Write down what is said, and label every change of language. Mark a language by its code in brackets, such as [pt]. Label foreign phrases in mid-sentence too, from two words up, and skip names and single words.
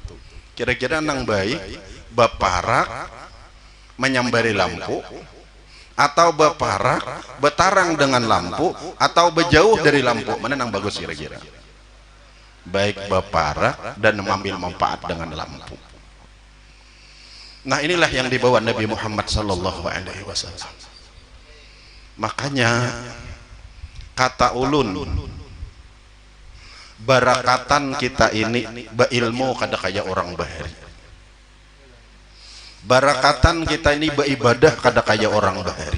[bjn] Kira-kira nang baik baparak menyambari lampu, atau baparak bertarang dengan lampu, atau berjauh dari lampu, mana nang bagus kira-kira? Baik baparak dan mengambil manfaat dengan lampu. [id] Nah, inilah yang dibawa Nabi Muhammad [ar] صلى الله عليه وسلم. [bjn] Makanya kata ulun, barakatan kita ini beilmu kada kaya orang bahari. Barakatan kita ini beribadah kada kaya orang bahari.